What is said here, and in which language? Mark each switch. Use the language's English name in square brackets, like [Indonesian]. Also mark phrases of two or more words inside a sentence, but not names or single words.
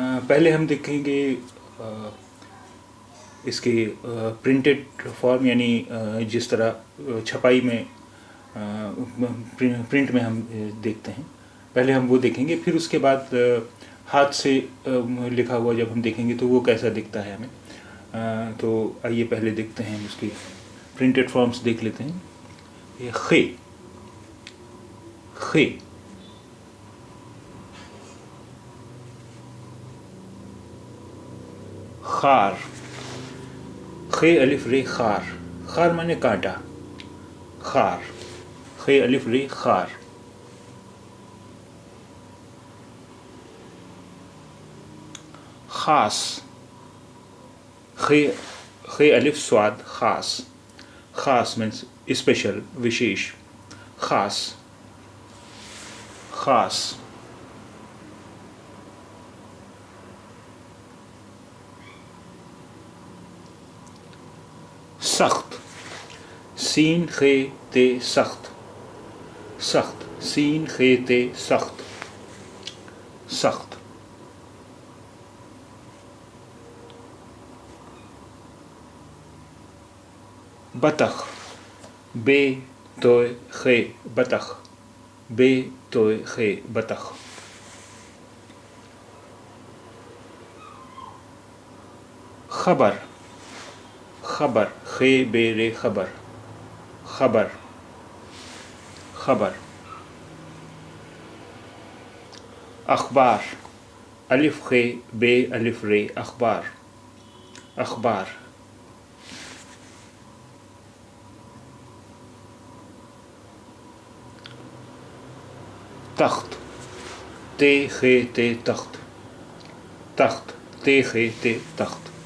[Urdu] پہلے ہم دیکھیں گے اس کی [English] printed form, [Urdu] یعنی جس طرح چھپائی میں پرنٹ میں ہم دیکھتے ہیں، پہلے ہم وہ دیکھیں گے۔ پھر اس کے بعد ہاتھ سے لکھا ہوا جب ہم دیکھیں گے تو وہ کیسا دکھتا ہے ہمیں۔ تو آئیے پہلے دیکھتے ہیں، اس کی [English] printed forms [Urdu] دیکھ لیتے ہیں۔ یہ خ، خ، خار، خ الف ر خار، خار مانے کانٹا، خار، خ الف ر خار۔ خاص، خ الف سواد خاص، خاص [English] means special, [Urdu] وشیش، خاص، خاص۔ سخت، سین خ ت سخت، سخت، سین خ ت سخت، سخت۔ بطخ، بے تو خ بطخ، بے تو خ بطخ۔ خبر، خبر، خ بے ر خبر، خبر، خبر۔ اخبار، الف خ بے الف ر اخبار، اخبار۔ تخت، ت خ ت تخت، تخت، ت خ ت تخت۔